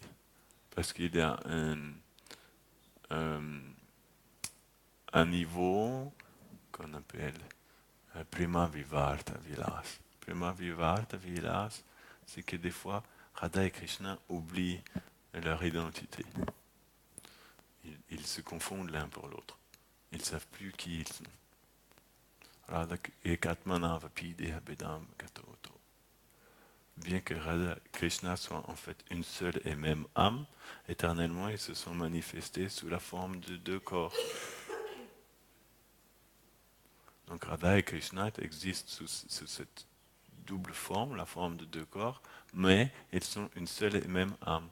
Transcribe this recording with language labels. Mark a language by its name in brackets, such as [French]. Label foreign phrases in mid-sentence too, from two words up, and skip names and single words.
[French] Parce qu'il y a un niveau qu'on appelle [Sanskrit] Prima Vivarta Vilas. Prima Vivarta Vilas, [French] c'est que des fois, Radha et Krishna oublient leur identité. Ils se confondent l'un pour l'autre. Ils ne savent plus qui ils sont. [Sanskrit] Radha ekatmanava pideha bedam gatoto. [French] Bien que Radha et Krishna soient en fait une seule et même âme, éternellement ils se sont manifestés sous la forme de deux corps. Donc Radha et Krishna existent sous cette double forme, la forme de deux corps, mais ils sont une seule et même âme.